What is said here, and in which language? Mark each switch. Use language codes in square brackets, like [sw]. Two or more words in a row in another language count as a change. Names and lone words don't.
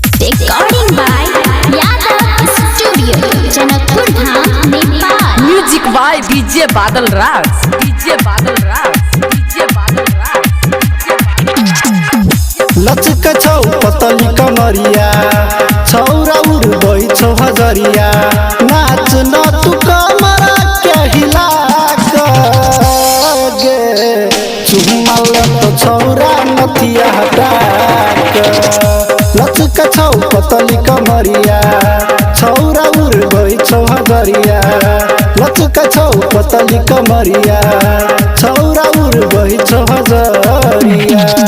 [en] Recording by Yadav Studio, Janakpur Dham, Nepal. Music by DJ Badal Raj. DJ Badal Raj. DJ Badal Raj. [mai] लचक छौ पतली कमरिया छौरा उड़ गई छौ हजरिया नाच न तू कमरा के हिला गे चुम्मल तो छौरा नथिया हटा लचक छौ पतली कमरिया छौरा उड़ गई छौ हजरिया लचक छौ पतली कमरिया छौरा उड़ गई छौ हजरिया